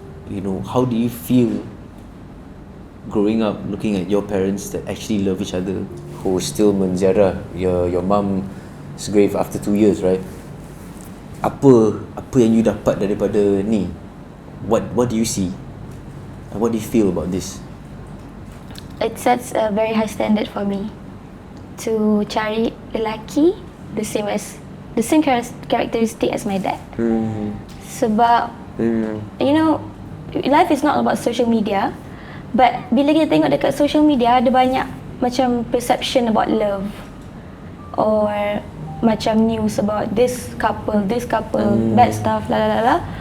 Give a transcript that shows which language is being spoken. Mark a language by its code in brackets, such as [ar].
[en] You know, how do you feel growing up looking at your parents that actually love each other, who still menziarah your mom's grave after 2 years, right? [ms] Apa yang you dapat daripada ni? [en] What do you see? And what do you feel about this? It sets a very high standard for me to [ms] cari lelaki [en] the same characteristic as my dad. Sebab you know, life is not about social media, but [ms] bila kita tengok dekat [en] social media [ms] ada banyak macam [en] perception about love or macam news about this couple, bad stuff, la la la la.